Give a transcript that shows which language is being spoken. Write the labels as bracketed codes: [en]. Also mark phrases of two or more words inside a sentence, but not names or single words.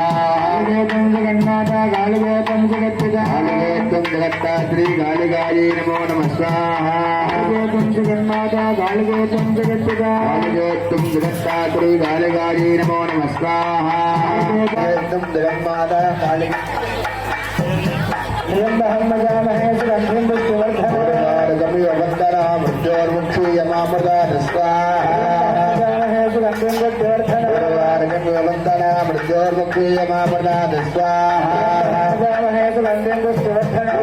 [sa] कालिकेदं जगन्नाथा कालिकेदं जगत्तिका कालिकेदं जगद्धात्री कालिकायै नमो नमः स्वाहा. कालिकेदं जगन्नाथा कालिकेदं जगत्तिका कालिकेदं जगद्धात्री कालिकायै नमो नमः स्वाहा. कालिकेदं जगन्नाथा कालि त्र्यम्बकं यजामहे सुगन्धिं पुष्टिवर्धनम् वन्दना मृत्योर्मुक्षीयमामृतात् स्वाहा यजामहे सुगन्धिं पुष्टिवर्धनम् वन्दना मृत्योर्मुक्षीयमामृतात् स्वाहा यजामहे सुगन्धिं पुष्टिवर्धनम्